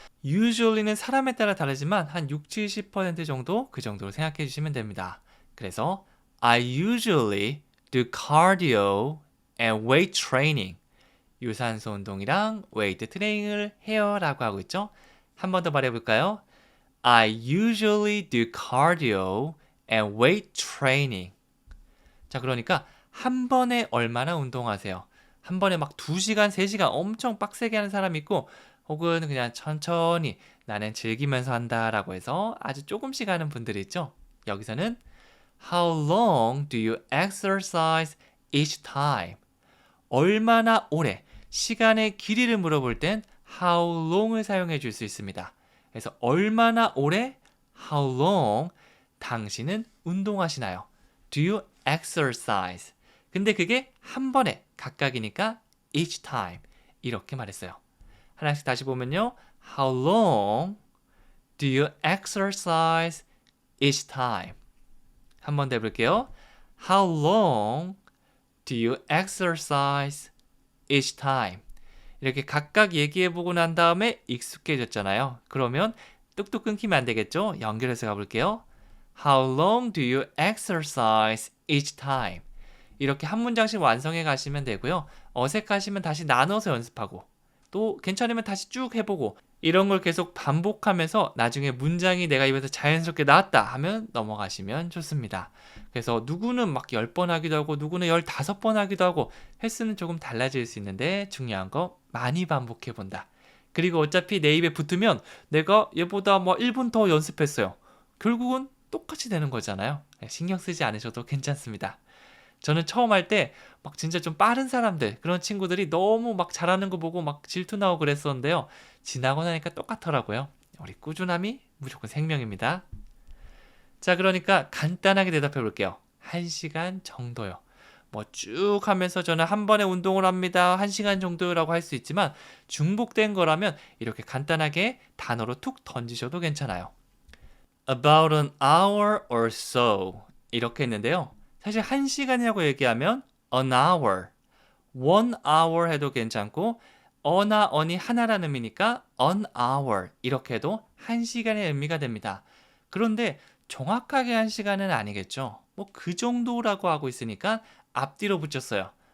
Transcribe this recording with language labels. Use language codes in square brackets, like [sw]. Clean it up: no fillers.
[ko] usually는 사람에 따라 다르지만 한 60-70% 정도 그 정도로 생각해 주시면 됩니다. 그래서 [en] I usually do cardio and weight training. [ko] 유산소 운동이랑 웨이트 트레이닝을 해요 라고 하고 있죠. 한 번 더 말해볼까요? [en] I usually do cardio and weight training. [ko] 자, 그러니까 한 번에 얼마나 운동하세요? 한 번에 막 2시간, 3시간 엄청 빡세게 하는 사람이 있고 혹은 그냥 천천히 나는 즐기면서 한다라고 해서 아주 조금씩 하는 분들이 있죠. 여기서는 [en] How long do you exercise each time? [ko] 얼마나 오래, 시간의 길이를 물어볼 땐 how long을 사용해 줄 수 있습니다. 그래서 얼마나 오래, how long, 당신은 운동하시나요? [en] Do you exercise? [ko] 근데 그게 한 번에 각각이니까 each time 이렇게 말했어요. 하나씩 다시 보면요. [en] How long do you exercise each time? [ko] 한 번 더 해볼게요. [en] How long do you exercise each time? [ko] 이렇게 각각 얘기해보고 난 다음에 익숙해졌잖아요. 그러면 뚝뚝 끊기면 안 되겠죠? 연결해서 가볼게요. [en] How long do you exercise each time? [ko] 이렇게 한 문장씩 완성해 가시면 되고요. 어색하시면 다시 나눠서 연습하고 또 괜찮으면 다시 쭉 해보고 이런 걸 계속 반복하면서 나중에 문장이 내가 입에서 자연스럽게 나왔다 하면 넘어가시면 좋습니다. 그래서 누구는 막 10번 하기도 하고 누구는 15번 하기도 하고 횟수는 조금 달라질 수 있는데 중요한 거 많이 반복해 본다. 그리고 어차피 내 입에 붙으면 내가 얘보다 뭐 1분 더 연습했어요. 결국은 똑같이 되는 거잖아요. 신경 쓰지 않으셔도 괜찮습니다. 저는 처음 할 때 막 진짜 좀 빠른 사람들, 그런 친구들이 너무 막 잘하는 거 보고 막 질투 나고 그랬었는데요. 지나고 나니까 똑같더라고요. 우리 꾸준함이 무조건 생명입니다. 자, 그러니까 간단하게 대답해 볼게요. 1시간 정도요. 뭐 쭉 하면서 저는 한 번에 운동을 합니다. 1시간 정도라고 할 수 있지만 중복된 거라면 이렇게 간단하게 단어로 툭 던지셔도 괜찮아요. [en] About an hour or so [ko] 이렇게 했는데요. 사실 1시간이라고 얘기하면 an hour, 1hour 해도 괜찮고 어나 언이 하나라는 의미니까 an hour 이렇게 해도 1시간의 의미가 됩니다. 그런데 정확하게 1시간은 아니겠죠. 뭐 그 정도라고 하고 있으니까 앞뒤로 붙였어요.